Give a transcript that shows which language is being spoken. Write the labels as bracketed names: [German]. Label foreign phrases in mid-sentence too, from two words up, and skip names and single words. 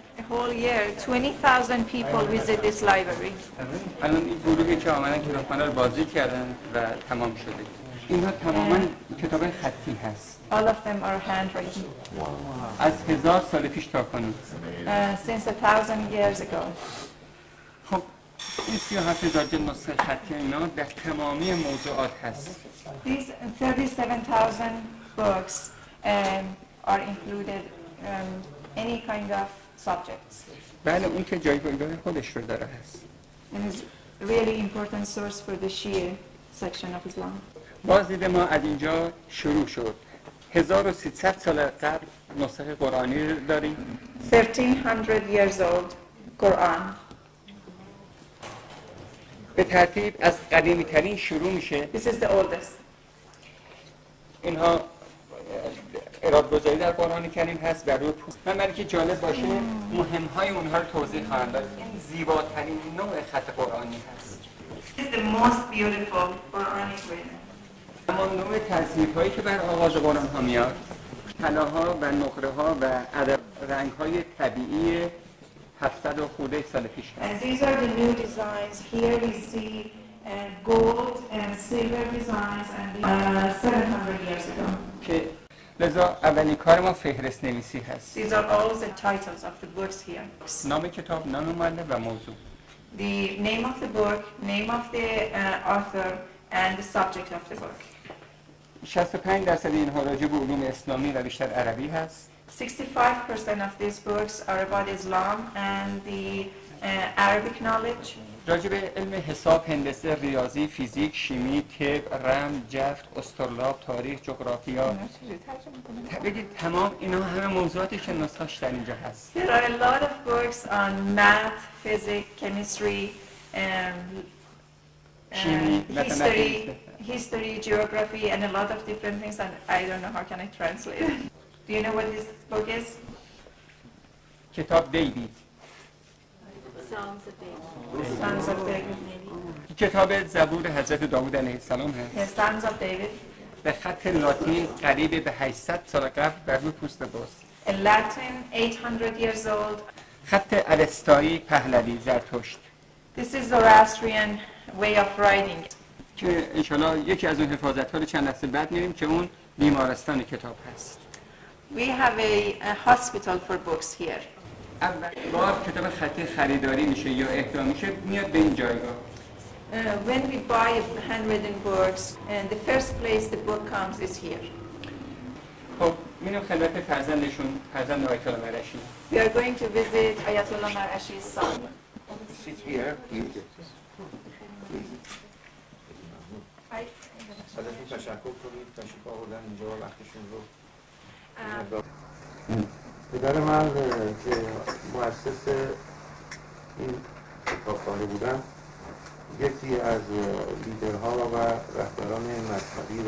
[English] whole year, 20,000 people visit this library. [Persian] الان این گروهی که آمدن کتابخانه رو بازدید کردن و تمام شده. اینها تماما کتاب خطی هست. [English] All of them are handwritten. [Persian] از 1000 سال پیش تا کنون. [English] Since 1,000 years ago. [Persian] خب این 37,000 جلد نسخه خطی اینا در تمامی موضوعات هست. [English] These 37,000 books are included any kind of subjects. [Persian] بله اون که جایگاه خودش رو داره هست. [English] And is really important source for the Shia section of Islam. [Persian] بازدید ما از اینجا شروع شد. 1300 سال قبل نسخه قرآنی رو داریم. [English] 1300 years old Quran. [Persian] به ترتیب از قدیمی ترین شروع میشه. [English] This is the oldest. [Persian] اینها اراده‌گذاری در قرآن کریم هست بر روی پوست. من برای که جالب باشه مهم‌های اونها رو توضیح خواهم داد. این زیباترین نوع خط قرآنی هست. [English] This is the most beautiful Quranic written. [Persian] اما نوع تصنیف‌هایی که بر آغاز قرآن ها میاد، طلاها و نقره‌ها و رنگ‌های طبیعی 700 و خورده سال پیش هست. [English] And these are the new designs. Here we see gold and silver designs and 700 years ago. [Persian] که لذا اولین کار ما فهرست نویسی هست. [English] These are all the titles of the books here. [Persian] نام کتاب، نام مؤلف و موضوع. [English] The name of the book, name of the author and the subject of the book. [Persian] 65% اینها راجع به علوم اسلامی و بیشتر عربی هست. [English] 65% of these books are about Islam and the Arabic knowledge. [Persian] راجع به علم حساب، هندسه، ریاضی، فیزیک، شیمی، طب، رمز، جفت، استرلاب، تاریخ، جغرافیا. بگید تمام اینا همه موضوعاتی که نسخه‌اش در اینجا هست. [English] There are a lot of books on math, physics, chemistry, history, geography, and a lot of different things. And I don't know how can I translate it. Do you know what this book is? [Persian] کتاب دیوید. [English] Sons of David. [Persian] کتاب زبور حضرت داوود علیه السلام هست. [English] Yes, Sons of David. [Persian] به خط لاتین قریب به 800 سال قبل بر روی پوست باز. [English] In Latin, 800 years old. [Persian] خط الستایی پهلوی زرتشت. [English] This is Zoroastrian way of writing. [Persian] که انشالله یکی از اون حفاظت‌ها رو چند لحظه بعد می‌ریم که اون بیمارستان کتاب هست. [English] We have a hospital for books here. [Persian] اول بار کتاب خطی خریداری میشه یا اهدا میشه میاد به این جایگاه. [English] When we buy handwritten books, and the first place the book comes is here. [Persian] خب میریم خدمت فرزندشون، فرزند آیت الله مرعشی. [English] We are going to visit Ayatollah Mar'ashi's son. Sit here. [Persian] ازتون تشکر کنید تشریف آوردن اینجا وقتشون رو. پدر من که مؤسس این کتابخانه بودن یکی از لیدرها و رهبران مذهبی و